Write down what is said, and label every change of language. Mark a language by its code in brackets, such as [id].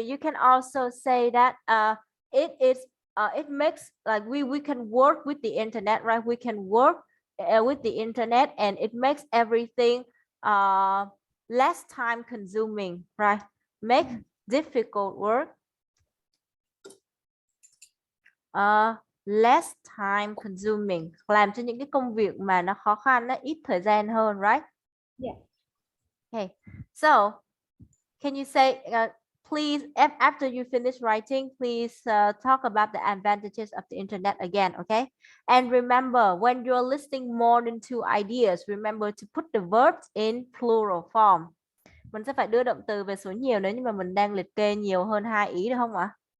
[en] You can also say that it makes like we can work with the internet, right? We can work with the internet, and it makes everything less time consuming, right? Make difficult work less time consuming, [vi] làm cho những cái công việc mà nó khó khăn, nó ít thời gian hơn, right? [en] Yeah. Okay, so can you say please, after you finish writing, please talk about the advantages of the internet again, okay? And remember, when you're listing more than 2 ideas, remember to put the verbs in plural form. [vi] Mình sẽ phải đưa động từ về số nhiều nếu như mà mình đang liệt kê nhiều hơn 2 ý, được không ạ?